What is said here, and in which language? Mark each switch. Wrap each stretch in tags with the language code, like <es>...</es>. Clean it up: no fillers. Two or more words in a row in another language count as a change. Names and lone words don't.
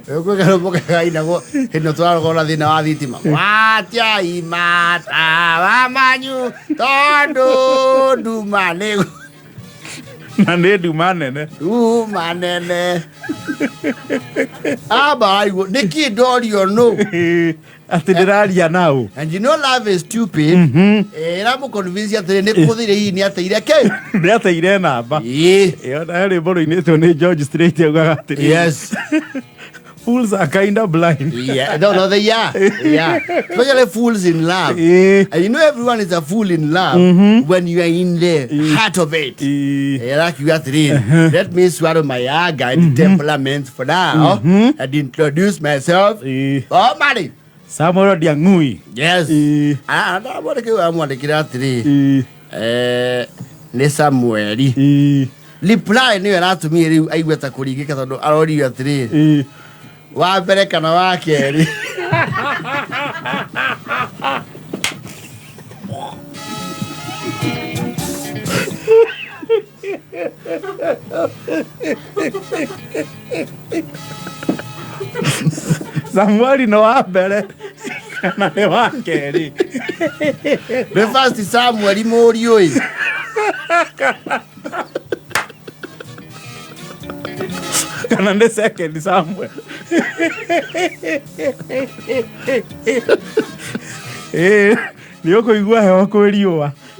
<ki>kwĩgarũmũkagainagwo hĩndĩ tũrarogwo na thĩna wa thitima watiai matawa manyu tondũ nduma nĩ na nĩ nduma nene abaigwo nĩkĩ ndorio no atĩ ndĩraria nau.</ki> <en>And you know love is stupid.</en> <ki>Ramũconvince atĩrĩ nĩ kũthire hihi nĩ ateire kĩ nĩ ateire namba ona rwĩmbo rũinĩtwo nĩ George Strait augaga atĩrĩ</ki> <en>yes fools are kind of blind. No, they are. Yeah. Especially fools in love. And you know everyone is a fool in love when you are in the heart of it. Like you have to read. Let me swallow my anger and temperament for now and introduce myself. Oh, Mari. Samuel Diangui. Yes. I want to get out today.</en> <ki>Ni Samueli. Reply ni wera</ki> <en>to me</en> <ki>aigweta kurigika tondu arori atiri. Wa mbere kana wa keri. Samueli no wa mbere kana ni wa keri.</ki> <en>The first Samueli</en> <ki>muri oi. Kana nĩ second Samuel. Nĩ ũkũigua heho kwĩ riũa.</ki>